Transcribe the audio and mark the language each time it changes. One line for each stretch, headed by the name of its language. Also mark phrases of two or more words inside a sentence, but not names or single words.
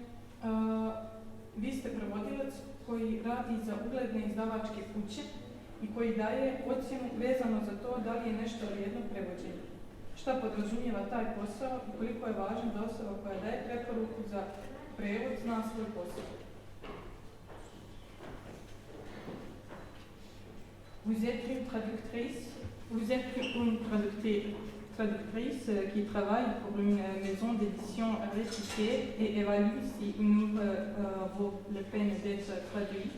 Serbian: Vi ste prevodilac koji radi za ugledne izdavačke kuće i koji daje ocjenu vezano za to da li je nešto vrijedno prevođenja. šta podrazumijeva taj posao i koliko je važno da osoba koja daje preporuku za prevod zna svoj posao.
French: Vous êtes une traductrice qui travaille pour une maison d'édition réputée et évalue si une œuvre vaut la peine d'être traduite.